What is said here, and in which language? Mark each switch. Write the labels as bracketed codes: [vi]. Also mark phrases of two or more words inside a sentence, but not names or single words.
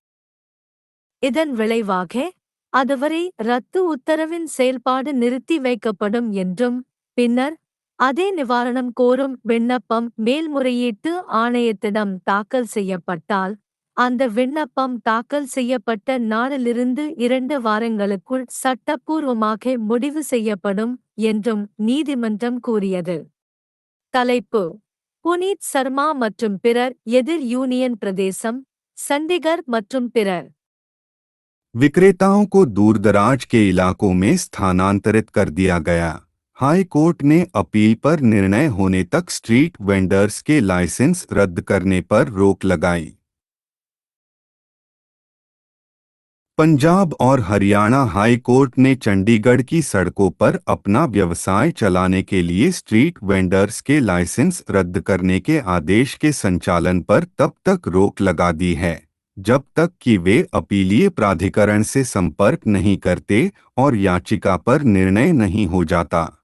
[ta] இதன் விளைவாக அதுவரை ரத்து உத்தரவின் செயல்பாடு நிறுத்தி வைக்கப்படும் என்றும் பின்னர் அதே நிவாரணம் கோரும் விண்ணப்பம் மேல்முறையீட்டு ஆணையத்திடம் தாக்கல் செய்யப்பட்டால் அந்த விண்ணப்பம் தாக்கல் செய்யப்பட்ட நாளிலிருந்து 2 வாரங்களுக்குள் சட்டப்பூர்வமாக முடிவு செய்யப்படும் என்றும் நீதிமன்றம் கூறியது. தலைப்பு: புனீத் சர்மா மற்றும் பிறர் எதிர் யூனியன் பிரதேசம், சண்டிகர் மற்றும் பிறர். [hi] विक्रेताओं को दूरदराज के इलाकों में स्थानांतरित कर दिया गया। [en] high court [hi] ने अपील पर निर्णय होने तक [en] street vendors [hi] के लाइसेंस रद्द करने पर रोक लगाई। पंजाब और हरियाणा हाई कोर्ट ने चंडीगढ़ की सड़कों पर अपना व्यवसाय चलाने के लिए [en] street vendors [hi] के लाइसेंस रद्द करने के आदेश के संचालन पर तब तक रोक लगा दी है जब तक कि वे अपीलीय प्राधिकरण से संपर्क नहीं करते और याचिका पर निर्णय नहीं हो जाता।